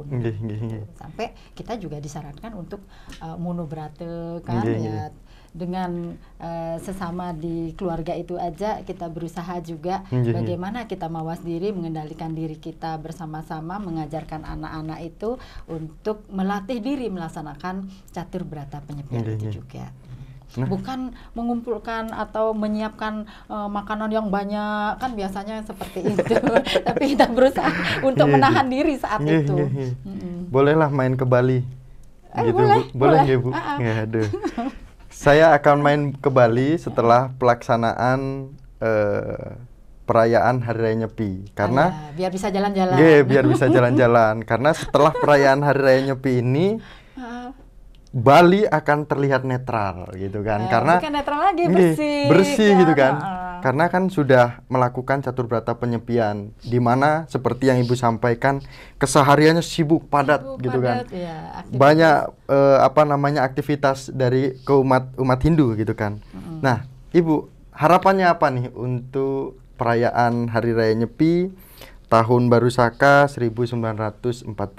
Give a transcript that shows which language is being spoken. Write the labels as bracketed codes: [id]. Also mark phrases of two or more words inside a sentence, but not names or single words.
[id] Sampai kita juga disarankan untuk monobrate kan ya, dengan sesama di keluarga itu aja kita berusaha juga bagaimana kita mawas diri, mengendalikan diri kita bersama-sama, mengajarkan anak-anak itu untuk melatih diri melaksanakan catur berata penyepian itu juga. Bukan mengumpulkan atau menyiapkan makanan yang banyak, kan biasanya seperti itu. Tapi kita berusaha untuk menahan diri saat itu. Bolehlah main ke Bali gitu, boleh, Bu? Boleh ya, Bu? Ya, aduh. Saya akan main ke Bali setelah pelaksanaan perayaan Hari Raya Nyepi, karena biar bisa jalan-jalan. Biar bisa jalan-jalan. Karena setelah perayaan Hari Raya Nyepi ini Bali akan terlihat netral gitu kan, karena bukan netral lagi, bersih gitu kan. Karena kan sudah melakukan catur berata penyepian, di mana seperti yang Ibu sampaikan kesehariannya sibuk padat gitu kan. Ya, banyak aktivitas dari umat Hindu gitu kan. Nah, Ibu, harapannya apa nih untuk perayaan Hari Raya Nyepi Tahun Baru Saka 1944?